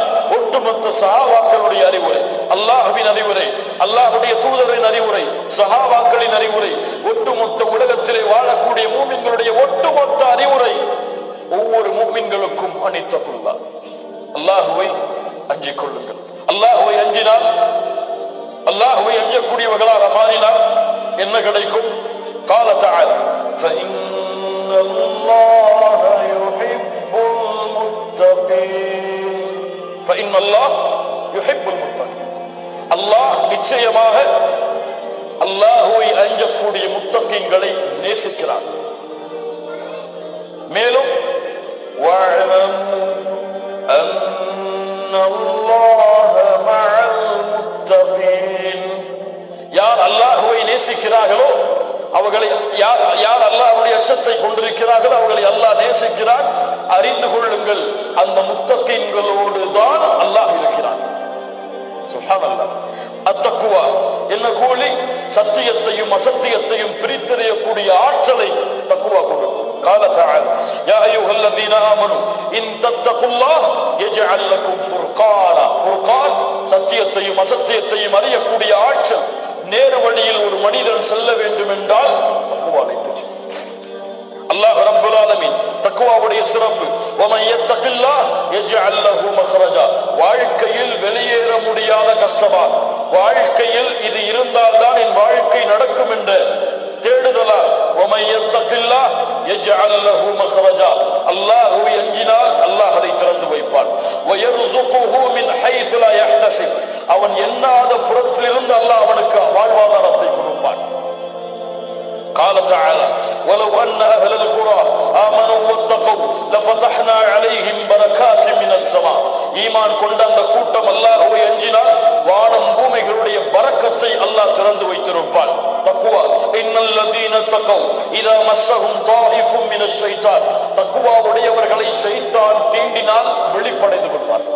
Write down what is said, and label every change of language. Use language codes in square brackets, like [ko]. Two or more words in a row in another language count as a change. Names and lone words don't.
[ta] ஒட்டுமொத்த சஹாபாக்களுடைய அறிவுரை, அல்லாஹ்வின் அறிவுரை, அல்லாஹ்வுடைய தூதரின் அறிவுரை, சஹாபாக்களின் அறிவுரை, ஒட்டுமொத்த உலகத்திலே வாழக்கூடிய மூமின்களுடைய ஒட்டுமொத்த அறிவுரை, ஒவ்வொரு மூமின்களுக்கும் அனித்தகுல்லாஹ், அல்லாஹ்வை அஞ்சிக் கொள்ளுங்கள். அல்லாஹ்வை அஞ்சினால், அல்லாஹ்வை அஞ்சக்கூடியவர்களாக மாறினால் என்ன கிடைக்கும்? [ar] قال تعالى فإن الله يحب المتقين. فإن الله يحب المتقين. [ta] அல்லாஹ் நிச்சயமாக அல்லாஹ்வை அஞ்சக்கூடிய முத்தகீன்களை நேசிக்கிறார். [ar] மேலும் واعلموا أن الله مع المتقين. [ta] யார் அல்லாஹ்வை நேசிக்கிறார்களோ அவர்களை, யார் அல்லாஹ்வுடைய அச்சத்தை கொண்டிருக்கிறார்களோ அவர்களை அல்லாஹ் நேசிக்கிறார். அறிந்து கொள்ளுங்கள், அந்த முத்தகீன்களோடு தான் அல்லாஹ் இருக்கிறான். சுப்ஹானல்லாஹ். அத்தக்வா என்ன கூலி? சத்தியத்தையும் அசத்தியத்தையும் பிரித்தறியக்கூடிய ஆற்றலை தக்வா கொடுக்கும். [ar] قال تعالى يا ايها الذين امنوا ان تتقوا الله يجعل لكم فرقانا. [ta] فرقان சத்தியத்தையும் அசத்தியத்தையும் அறியக்கூடிய ஆற்றல். நேர் வழியில் ஒரு மனிதன் செல்ல வேண்டும் என்றால் தக்வா அழைத்துச்சு. அல்லாஹ் [ar] رب العالمين [ta] தக்வாவுடைய சிறப்பு, [ar] ومن يتق الله يجعل له مخرجا. [ta] வாழ்க்கையில் வெளியேற முடியாத கஷ்டமா, வாழ்க்கையில் இது இருந்தால்தான் என் வாழ்க்கை நடக்கும் என்ற தேடுதலா, [ar] ومن يتق الله يجعل له مخرجا. [ta] அல்லாஹ்வை அஞ்சினால் அல்லாஹ் அதை திறந்து வைப்பான். [ar] ويرزقه من حيث لا يحتسب. [ta] அவன் எண்ணாத புறத்திலிருந்து அல்லாஹ் அவனுக்கு வாழ்வாதாரத்தை கொடுப்பான். [ar] قال تعالى ولو أن أهل القرى آمنوا واتقوا لفتحنا عليهم بركات من السماء. [ta] ஈமான் கொண்ட அந்த கூட்டம் அல்லாஹ்வை அஞ்சினால் வானம் பூமிகளுடைய பரக்கத்தை அல்லாஹ் [ar] اتقوا إذا مسهم طائف من الشيطان. [ta] தக்வாவுடையவர்களை ஷைத்தான் தீண்டினால் வெளிப்படைந்து கொள்வார்கள்.